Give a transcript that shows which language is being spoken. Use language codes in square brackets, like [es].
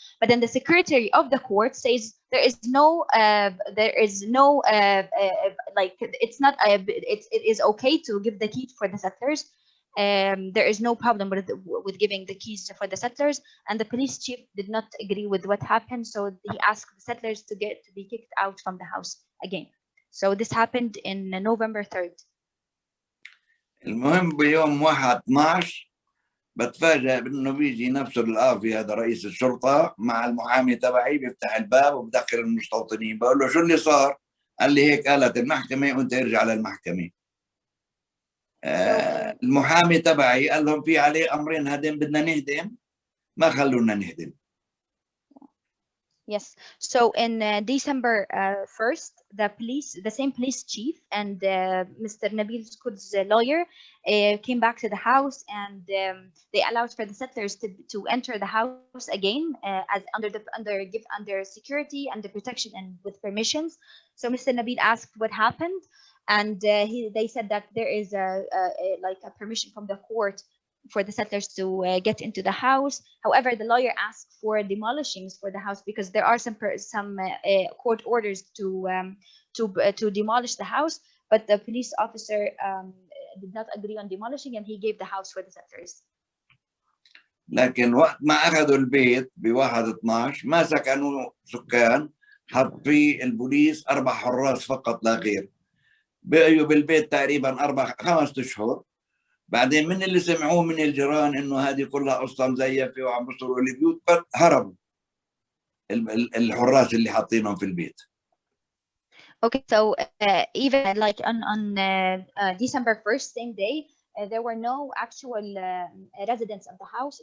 [en] But then the secretary of the court says there is no like it is okay to give the key for the settlers. There is no problem with giving the keys for the settlers, and the police chief did not agree with what happened, so he asked the settlers to be kicked out from the house again. So this happened in November 3rd. [ar] المهم بيوم 1/12 بتفاجأ بانه بيجي نفسه القاضي هذا رئيس الشرطه مع المحامي تبعي، بيفتح الباب وبدخل المستوطنين. بقول له شو اللي صار؟ قال لي هيك قالت المحكمه وانت ارجع للمحكمه. المحامي تبعي قال لهم في عليه امرين هدم، بدنا نهدم، ما خلونا نهدم. [en] Yes. So in December 1st, the same police chief and Mr. Nabil El-Kurd's lawyer came back to the house, and they allowed for the settlers to enter the house again as under security, under protection, and with permissions. So Mr. Nabil asked what happened, and they said that there is a permission from the court for the settlers to get into the house. However, the lawyer asked for demolishings for the house because there are some court orders to demolish the house, but the police officer did not agree on demolishing, and he gave the house for the settlers. [ar] لكن وقت ما اخذوا البيت ب1/12 ما سكنوا سكان، حط فيه البوليس 4 حراس فقط لا غير. بقيوا بالبيت تقريبا 4-5 أشهر. بعدين من اللي سمعوه من الجيران انه هذه كلها قصه مزيفه وعم بيصوروا البيوت، هربوا الحراس اللي حاطينهم في البيت. [en] Okay, so even like on December 1st, same day, there were no actual residents of the house.